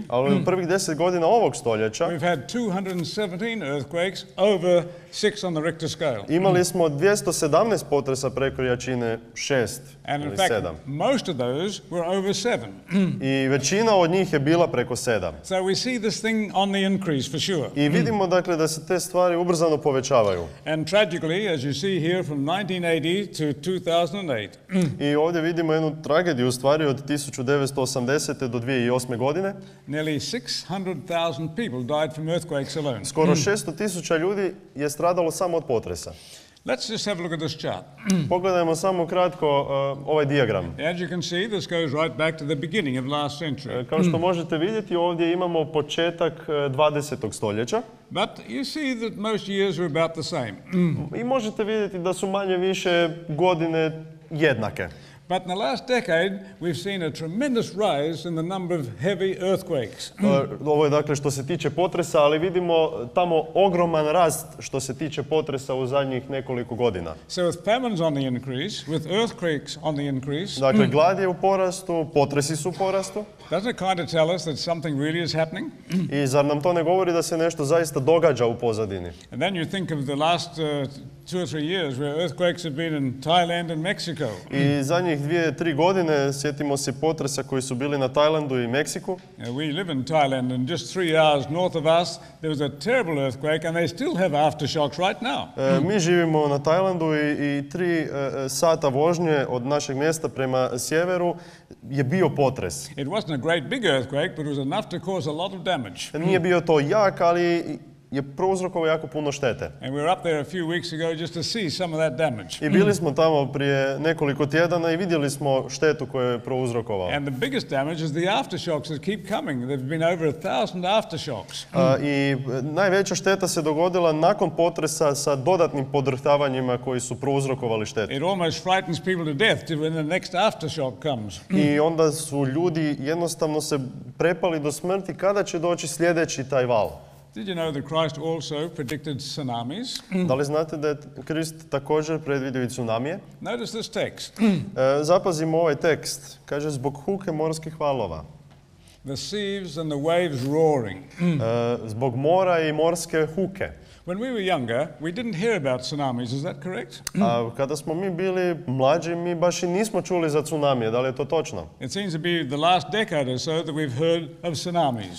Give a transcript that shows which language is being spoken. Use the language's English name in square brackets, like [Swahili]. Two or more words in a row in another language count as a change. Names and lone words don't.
[Croatian] Ali u prvih 10 godina ovog stoljeća [English] we've had 217 earthquakes over 6 on the Richter scale. [Croatian] imali smo 217 potresa preko jačine 6 [English] And in [Croatian] ili [English] fact, 7. most of those were over 7. [Croatian] I većina od njih je bila preko 7. [English] So we see this thing on the increase for sure. [Croatian] I vidimo dakle da se te stvari ubrzano povećavaju. [English] And tragically, as you see here from 1980 to 2008, [Croatian] I ovdje vidimo jednu tragediju u stvari od 1980. do 2008. godine. [English] nearly 600,000 people died from earthquakes alone. [Croatian] Skoro 600.000 ljudi je stradalo samo od potresa. [English] Let's just have a look at this chart. [Croatian] Pogledajmo samo kratko ovaj dijagram. [English] As you can see, this goes right back to the beginning of last century. [Croatian] Kao što možete vidjeti, ovdje imamo početak 20. stoljeća. [English] But you see that most years are about the same. [Croatian] I možete vidjeti da su manje više godine jednake. [English] But in the last decade, we've seen a tremendous rise in the number of heavy earthquakes. [Croatian] Ovo je dakle što se tiče potresa, ali vidimo tamo ogroman rast što se tiče potresa u zadnjih nekoliko godina. [English] So with famines on the increase, with earthquakes on the increase, [Croatian] Dakle, glad je u porastu, potresi su u porastu. [English] doesn't it kind of tell us that something really is happening? [Croatian] I zar nam to ne govori da se nešto zaista događa u pozadini? [English] And then you think of the last 2 or 3 years where earthquakes have been in Thailand and Mexico. [Croatian] I zadnjih 2-3 godine sjetimo se potresa koji su bili na Tajlandu i Meksiku. [English] We live in Thailand, and just 3 hours north of us, there was a terrible earthquake, and they still have aftershocks right now. [Croatian] Mi živimo na Tajlandu i 3 sata vožnje od našeg mjesta prema sjeveru je bio potres. [English] It wasn't a great big earthquake, but it was enough to cause a lot of damage. [Croatian] Nije bio to jak, ali je prouzrokovao jako puno štete. [English] And we were up there a few weeks ago just to see some of that damage. [Croatian] I bili smo tamo prije nekoliko tjedana i vidjeli smo štetu koju je prouzrokovao. [English] And the biggest damage is the aftershocks that keep coming. There've been over 1,000 aftershocks. [Croatian] I najveća šteta se dogodila nakon potresa sa dodatnim podrhtavanjima koji su prouzrokovali štetu. [English] It almost frightens people to death when the next aftershock comes. [Croatian] I onda su ljudi jednostavno se prepali do smrti kada će doći sljedeći taj val. [English] Did you know that Christ also predicted tsunamis? [Croatian] Da li znate da je Krist također predvidio i tsunamije? [English] Notice this text. [Croatian] Zapazimo ovaj tekst. Kaže, zbog huke morskih valova. [English] The seas and the waves roaring. [Croatian] Zbog mora i morske huke. [English] When we were younger, we didn't hear about tsunamis, is that correct? [Croatian] A kada smo mi bili mlađi, mi baš i nismo čuli za tsunamije. Da li je to točno? [English] It seems to be the last decade or so that we've heard of tsunamis.